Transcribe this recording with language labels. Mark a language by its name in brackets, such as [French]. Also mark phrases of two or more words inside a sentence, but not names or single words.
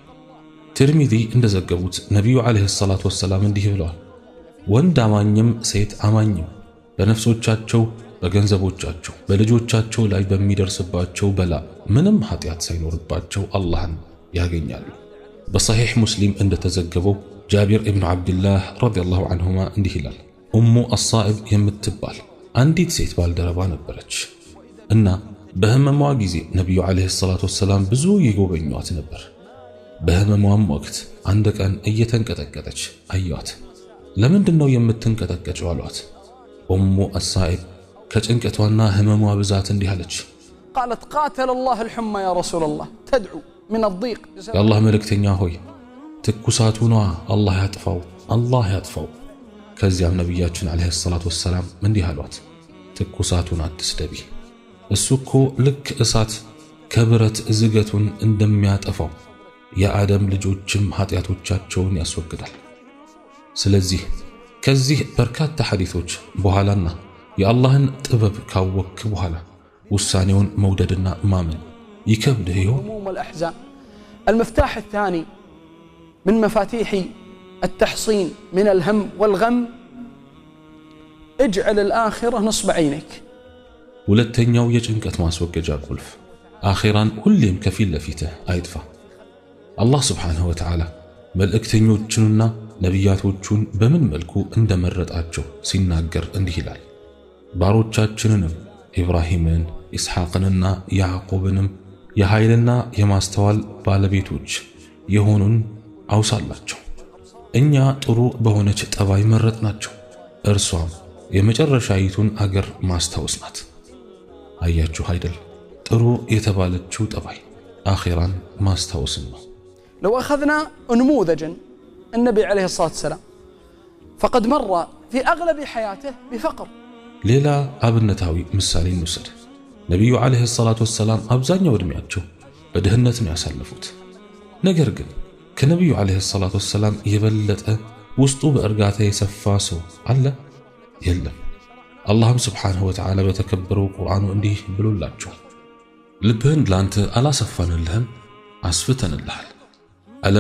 [Amharic] ትርሚዚ እንደዘገቡት ነቢዩ [Arabic] عليه الصلاة والسلام [Amharic] እንዲህ ብለዋል፣ ወንድ አማኝም ሴት አማኝም በነፍሶቻቸው፣ በገንዘቦቻቸው፣ በልጆቻቸው ላይ በሚደርስባቸው በላ ምንም ኃጢአት ሳይኖርባቸው አላህን ያገኛሉ። በሰሒሕ ሙስሊም እንደተዘገበው ጃቢር ኢብኑ ዓብድላህ [Arabic] رضي الله عنهما [Amharic] እንዲህ ይላል፣ ኡሙ አሳኢብ የምትባል አንዲት ሴት ባልደረባ ነበረች እና በህመሟ ጊዜ ነቢዩ [Arabic] عليه الصلاة والسلام [Amharic] ብዙ ይጎበኟት ነበር። በህመሟም ወቅት አንድ ቀን እየተንቀጠቀጠች አዩአት። ለምንድን ነው የምትንቀጠቀጨው አሏት። ኡሙ አሳኢብ ከጭንቀቷና ህመሟ ብዛት እንዲህ አለች፣ [Arabic] قالت قاتل الله الحمى يا رسول الله تدعو من الضيق [Amharic] የአላህ መልእክተኛ ሆይ ትኩሳቱን አላህ ያጥፋው፣ አላህ ያጥፋው። ከዚያም ነቢያችን [Arabic] عليه الصلاة والسلام [Amharic] እንዲህ አሏት፣ ትኩሳቱን አትስደቢ፣ እሱ እኮ ልክ እሳት ከብረት ዝገቱን እንደሚያጠፋው የአደም ልጆችም ኃጢአቶቻቸውን ያስወግዳል። ስለዚህ ከዚህ በርካታ ሐዲሶች በኋላና የአላህን ጥበብ ካወክ በኋላ ውሳኔውን መውደድና ማመን ይከብድህ ይሆን? [Arabic] المفتاح الثاني من مفاتيح التحصين من الهم والغم اجعل الآخرة نصب عينك. [Amharic] ሁለተኛው የጭንቀት ማስወገጃ ቁልፍ አኺራን ሁሌም ከፊት ለፊትህ አይጥፋ። አላህ [Arabic] سبحانه وتعالى [Amharic] መልእክተኞቹንና ነቢያቶቹን በምን መልኩ እንደመረጣቸው ሲናገር እንዲህ ይላል፣ ባሮቻችንንም ኢብራሂምን ኢስሐቅንና ያዕቆብንም የኃይልና የማስተዋል ባለቤቶች የሆኑን አውሳላቸው። እኛ ጥሩ በሆነች ጠባይ መረጥናቸው፣ እርሷም የመጨረሻይቱን አገር ማስታወስ ናት። አያችሁ አይደል? ጥሩ የተባለችው ጠባይ አኺራን ማስታወስን ነው። [Arabic] لو أخذنا نموذجا النبي عليه الصلاة والسلام فقد مر في أغلب حياته بفقر. [Amharic] ሌላ አብነታዊ ምሳሌ እንውሰድ። ነቢዩ [Arabic] عليه الصلاة والسلام [Amharic] አብዛኛው ዕድሜያቸው በድህነት ነው ያሳለፉት። ነገር ግን ከነቢዩ [Arabic] عليه الصلاة والسلام [Amharic] የበለጠ ውስጡ በእርጋታ የሰፋ ሰው አለ? የለም። አላህም [Arabic] سبحانه وتعالى [Amharic] በተከበረው ቁርአኑ እንዲህ ብሎላቸዋል፣ ልብህን ላንተ አላሰፋንልህም፣ አስፍተንልሃል። አለም